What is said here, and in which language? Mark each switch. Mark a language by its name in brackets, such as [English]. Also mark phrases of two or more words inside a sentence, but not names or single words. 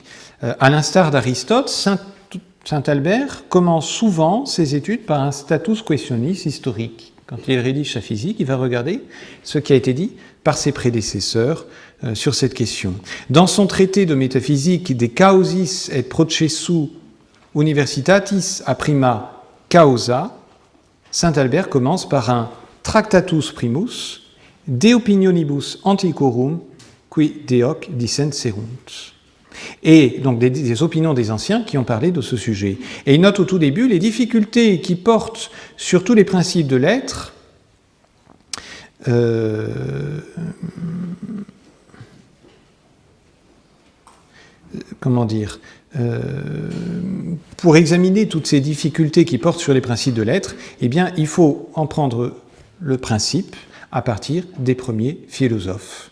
[French] À l'instar d'Aristote, Saint Albert commence souvent ses études par un [Latin] status questionis [French] historique. Quand il rédige sa physique, il va regarder ce qui a été dit par ses prédécesseurs sur cette question. Dans son traité de métaphysique De causis et processu universitatis a prima causa, saint Albert commence par un Tractatus primus de opinionibus antiquorum qui deoc dissenserunt. Et donc des opinions des anciens qui ont parlé de ce sujet. Et il note au tout début les difficultés qui portent sur tous les principes de l'être, pour examiner toutes ces difficultés qui portent sur les principes de l'être, eh bien, il faut en prendre le principe à partir des premiers philosophes.